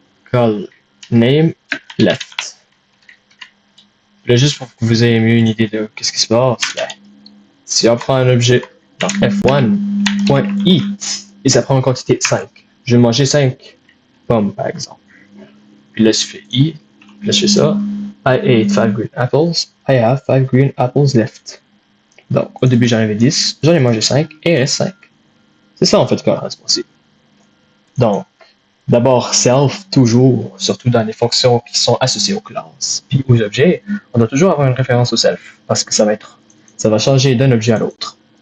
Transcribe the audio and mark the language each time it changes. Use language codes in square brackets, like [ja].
[fr] Call name left. Là, juste pour que vous ayez mieux une idée de qu'est-ce qui se passe, ben, si on prend un objet dans f1.eat et ça prend une quantité 5, je vais manger 5 pommes par exemple. Puis là, je fais i, puis là, je fais ça. [en] I ate 5 green apples. I have 5 green apples left. [fr] Donc, au début, j'en avais 10, j'en ai mangé 5 et il reste 5. C'est ça en fait qu'on va se passer. Donc, d'abord, self, toujours, surtout dans les fonctions qui sont associées aux classes, puis aux objets, on doit toujours avoir une référence au self, parce que ça va changer d'un objet à l'autre.